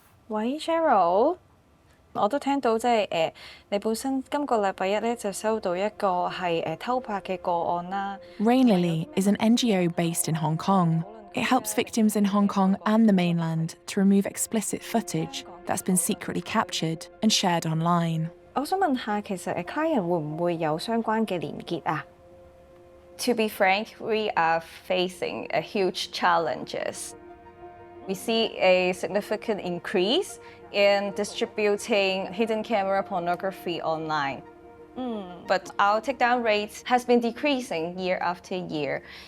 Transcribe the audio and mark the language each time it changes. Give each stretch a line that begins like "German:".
Cantonese: Cheryl. 我都聽到你本身今個禮拜一咧就收到一個係偷拍嘅個案啦。
English: Rainlily is an NGO based in Hong Kong. It helps victims in Hong Kong and the mainland to remove explicit footage that's been secretly captured and shared online.
Cantonese: 我想問下，其實client 會唔會有相關嘅連結啊？
English: To be frank, we are facing a huge challenges. We see a significant increase in distributing hidden camera pornography online. But our takedown rate has been decreasing year after year.